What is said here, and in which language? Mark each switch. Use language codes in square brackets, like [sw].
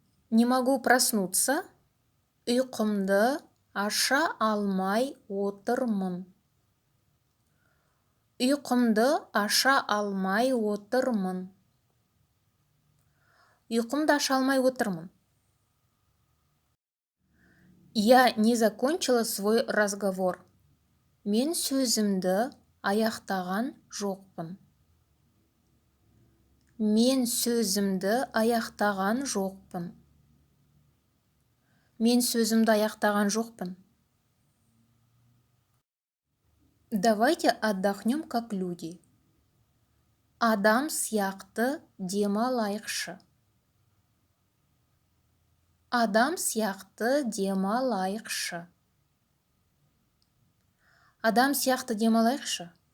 [ru] Не могу проснуться. [kk] Ұйқымды аша алмай отырмын. Ұйқымды аша алмай отырмын. Ұйқымды аша алмай отырмын. [ru] Я не закончила свой разговор. [kk] Мен сөзімді аяқтаған жоқпын. Мен сөзімді аяқтаған жоқпын. Мен сөзімді аяқтаған жоқпын. [ru] Давайте отдохнем как люди. [kk] Адам сияқты демалайықшы. Адам сияқты демалайықшы. Адам сияқты демалайықшы.